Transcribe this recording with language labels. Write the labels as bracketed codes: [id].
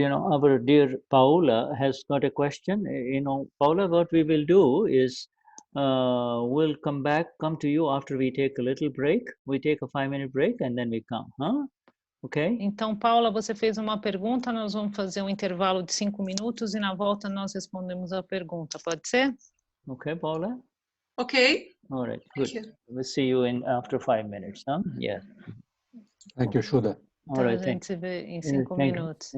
[en] You know, our dear Paula has got a question. You know, Paula, what we will do is we'll come to you after we take a little break. We take a 5-minute break and then we come, huh? Okay? [pt] Então, Paula, você fez uma pergunta, nós vamos fazer um intervalo de 5 minutos e na volta nós respondemos a pergunta. Pode ser? [en] Okay, Paula? Ok. All right, good. We'll see you after 5 minutes, huh? Yeah. Thank you, Shuddha. [pt] Então, a gente se vê em 5 minutos.